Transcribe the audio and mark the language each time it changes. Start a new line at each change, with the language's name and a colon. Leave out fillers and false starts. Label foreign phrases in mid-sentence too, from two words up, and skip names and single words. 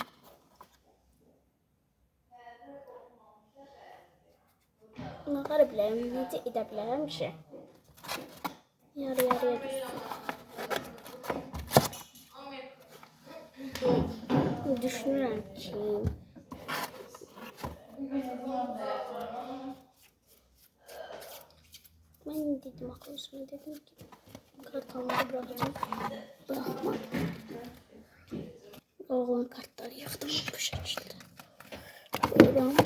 Azerbaijani: Bunu qara bilərəm. Necə edə bilərəm ki? Yarıya düşsün. Düşünürəm ki...
Turkish: Ben dedim akıl üstüne dedim ki kartları bırakacağım. Bırakmam. Oğlan kartları yıktım bu şekilde.